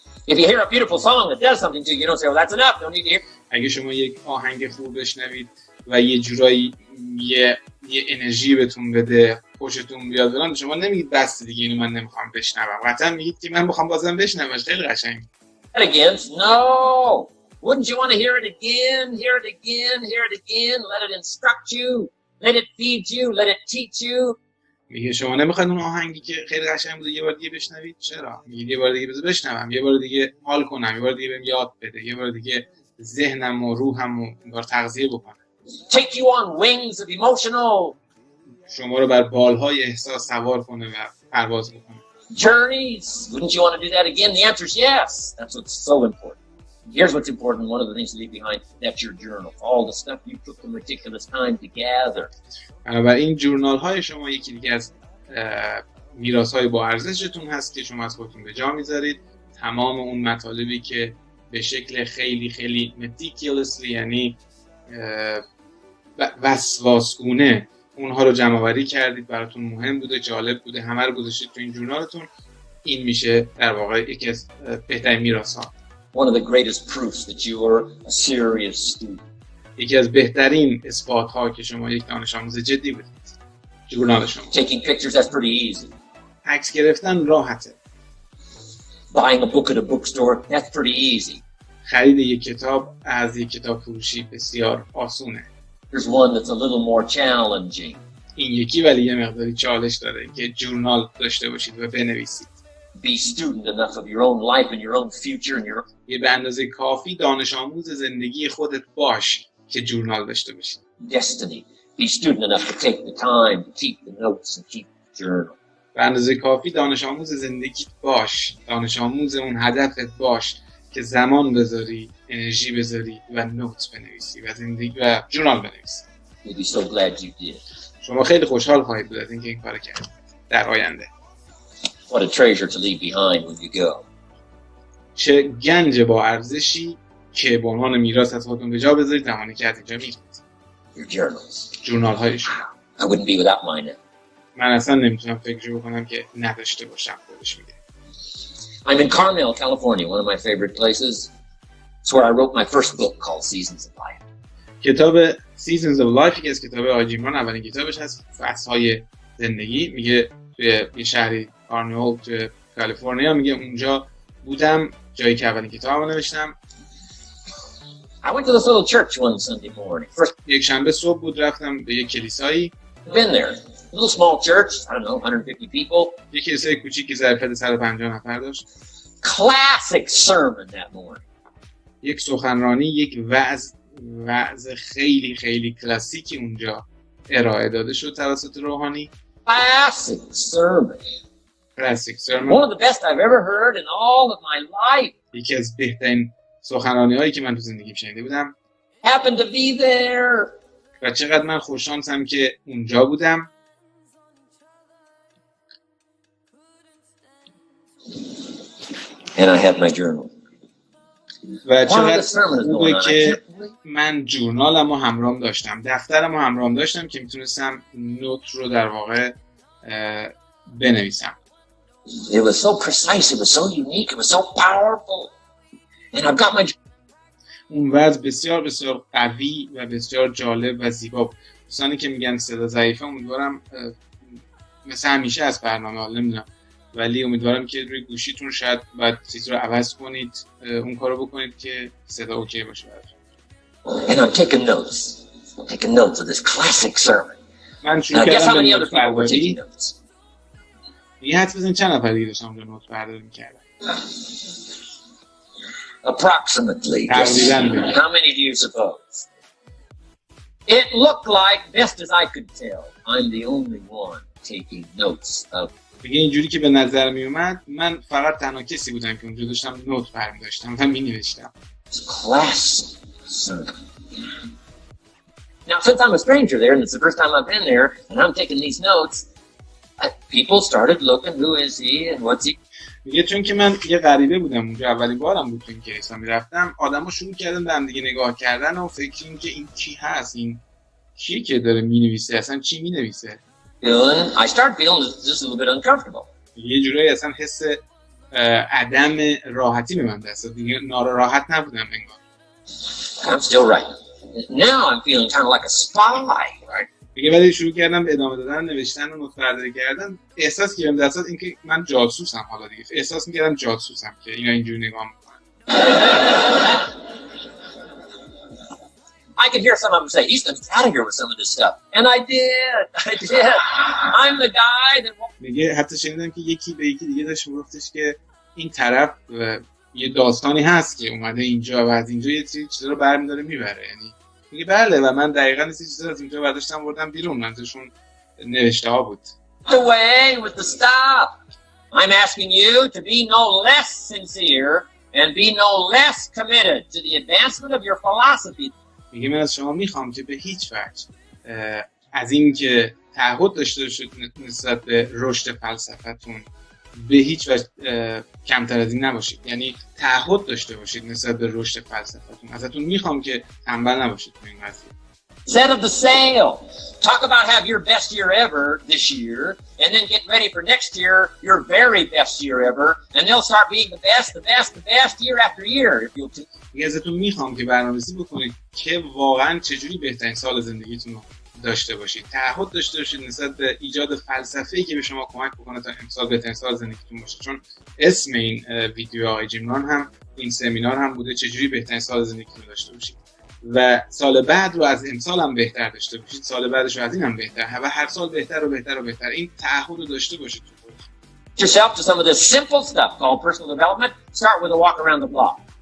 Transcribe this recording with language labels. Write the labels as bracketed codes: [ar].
[en] If you hear a beautiful song that does something to you, you don't say, well, that's enough. Don't need to hear. [fa] اگه شما یک آهنگ خوب بشنوید و یه جورایی یه انرژی بهتون بده، خوشتون بیاد فلان، شما نمیگید بس دیگه اینو من نمیخوام بشنوم. قطعا میگید که من میخوام بازم بشنومش. خیلی قشنگ. [en] Again? No. Wouldn't you want to hear it again, hear it again, hear it again? Let it instruct you. Let it feed you. Let it teach you. [fa] میگه شما نمیخواید اون آهنگی که خیلی قشنگ بوده یه بار دیگه بشنوید؟ چرا؟ میگید یه بار دیگه بذار بشنوم، یه بار دیگه حال کنم، یه بار دیگه بهم یاد بده، یه بار دیگه ذهنم و روحم رو بار تغذیه بکنم. [en] Take you on wings of emotional [fa] شما رو بر بالهای احساس سوار کنه و پرواز بکنه. [en] journeys. Wouldn't you want to do that again? The answer is yes. That's what's so important. Here's what's important. One of the things to leave behind, that's your journal. All the stuff you took the meticulous time to gather. [fa] بنابراین جورنال های شما یکی دیگه از میراث های با ارزشتون هست که شما از خودتون به جا میذارید. تمام اون مطالبی که به شکل خیلی خیلی meticulously یعنی وسواسگونه اونها رو جمع آوری کردید، براتون مهم بوده، جالب بوده، همه رو گذاشتید تو این جورنالتون. این میشه در واقع یکی از بهترین میراث‌ها. [en] One of the greatest proofs that you are a serious student. [fa] یکی از بهترین اثبات‌ها که شما یک دانش آموز جدی بودید. جورنال شما. [en] Taking pictures, that's pretty easy. [fa] عکس گرفتن راحته. [en] Buying a book at a bookstore, that's pretty easy. [fa] خرید یک کتاب از یک کتاب فروشی بسیار آسونه. [en] There's one that's a little more challenging. [fa] این یکی ولی یه مقداری چالش داره که جورنال داشته باشید و بنویسید. [en] Be student enough of your own life and your own future and your [fa] یه به اندازه کافی دانش آموز زندگی خودت باش که جورنال داشته باشید. [en] destiny. Be student enough to take the time to keep the notes and keep the journal. [fa] به اندازه کافی دانش آموز زندگیت باش، دانش آموز اون هدفت باش که زمان بذاری، انرژی بذاری و نوت بنویسی و زندگی و جورنال بنویسی. [en] You'll be so glad you did. [fa] شما خیلی خوشحال خواهید بود از اینکه این کارو کردید در آینده. [en] What a treasure to leave behind when you go. [fa] چه گنج با ارزشی که به عنوان میراث از خودتون به جا بذارید زمانی که از اینجا میرید. [en] Your journals. [fa] جورنال هایشون. [en] I wouldn't be without mine now. [fa] من اصلا نمیتونم فکر بکنم که نداشته باشم. خودش میگه. [en] I'm in Carmel, California, one of my favorite places. It's where I wrote my first book called Seasons of Life. [fa] کتاب Seasons of Life که از کتاب آجیمان اولین کتابش هست، فصل‌های زندگی. میگه توی یه شهری کارنول توی کالیفرنیا، میگه اونجا بودم، جایی که اولین کتابمو نوشتم. [en] I went to this little church one Sunday morning. First, [fa] یک شنبه صبح بود، رفتم به یک کلیسایی. [en] been there. A little small church, I don't know, 150 people. [fa] یک کلیسای کوچیکی ظرفیت 150 نفر داشت. [en] Classic sermon that morning. [fa] یک سخنرانی، یک وعظ خیلی خیلی کلاسیکی اونجا ارائه داده شد توسط روحانی. [en] Classic sermon. Classic sermon. One of the best I've ever heard in all of my life. [fa] یکی از بهترین سخنرانی هایی که من تو زندگیم شنیده بودم. [en] Happened to be there. [fa] و چقدر من خوششانسم که اونجا بودم. [en] And I had my journal. [fa] و چقدر خوبه که من جورنالمو همراهم داشتم، دفترمو همراهم داشتم که میتونستم نوت رو در واقع بنویسم. [en] It was so precise, it was so unique, it was so powerful. And I've got my... [fa] اون وضع بسیار بسیار قوی و بسیار جالب و زیبا بود. دوستانی که میگن صدا ضعیفه، امیدوارم مثل همیشه از برنامه حال نمیدونم، ولی امیدوارم که روی گوشیتون شاید باید چیز رو عوض کنید، اون کارو بکنید که صدا اوکی باشه براتون. [en] And I'm taking notes. I'm taking notes of this classic sermon. [fa] من شروع کردم به نوت برداری. یه حدس بزنید چند نفر دیگه داشتم اونجا نوت برداری میکردم؟ [en] Approximately. How many do you suppose? It looked like, best as I could tell, I'm the only one taking notes of. [fa] دیگه اینجوری که به نظر می اومد من فقط تنها کسی بودم که اونجا داشتم نوت برمی داشتم و می نوشتم. [en] Class. Now, since I'm a stranger there, and it's the first time I've been there, and I'm taking these notes, people started looking, who is he and what's he? [fa] میگه چون که من یه غریبه بودم اونجا، اولین بارم بود تو این کلیسا میرفتم، آدما شروع کردن به هم دیگه نگاه کردن و فکر این که این کی هست، این کیه که داره مینویسه، اصلا چی مینویسه. [en] I started feeling just a little bit uncomfortable. [fa] یه جورایی اصلا حس عدم راحتی به من دست داد، دیگه ناراحت نبودم انگار. [en] I'm still writing. Now I'm feeling kind of like a spy, right? [fa] دیگه ولی شروع کردم به ادامه دادن نوشتن و نوت برداری کردن، احساس کردم دست داد اینکه من جاسوسم. حالا دیگه احساس می‌کردم جاسوسم که اینا اینجوری نگاه می‌کنن. [en] I could hear some of them say, he's going to get out of here with some of this stuff. And I did. I'm the guy that... [fa] میگه حتی شنیدم که یکی به یکی دیگه داشت میگفتش که این طرف یه داستانی هست که اومده اینجا و از اینجا یه چیزی رو برمی‌داره میبره. یعنی میگه بله، و من دقیقاً این چیزی رو از اینجا برداشتم بردم بیرون، منظورشون نوشته ها بود. [en] Away with the stuff. I'm asking you to be no less sincere and be no less committed to the advancement of your philosophy. [fa] میگه من از شما میخوام که به هیچ وجه از این که تعهد داشته باشید نسبت به رشد فلسفتون، به هیچ وجه کمتر از این نباشید. یعنی تعهد داشته باشید نسبت به رشد فلسفتون. ازتون میخوام که تنبل نباشید تو این قضیه. [en] Set of the sail. Talk about have your best year ever this year, and then get ready for next year, your very best year ever, and they'll start being the best year after year. If you'll [fa] ازتون میخوام که برنامه‌ریزی بکنید که واقعا چجوری بهترین سال زندگیتون رو داشته باشید. تعهد داشته باشید نسبت به ایجاد فلسفه‌ای که به شما کمک بکنه تا امسال بهترین سال زندگیتون باشه. چون اسم این ویدیو آقای جیمران هم این سمینار هم بوده چجوری بهترین سال زندگیتون داشته باشید و سال بعد رو از امسال هم بهتر داشته باشید، سال بعدش رو از این هم بهتر و هر سال بهتر و بهتر و بهتر. این تعهد رو داشته bashid تو خودتون. [en] Yourself to some of this simple stuff called personal development. Start with a walk around the block.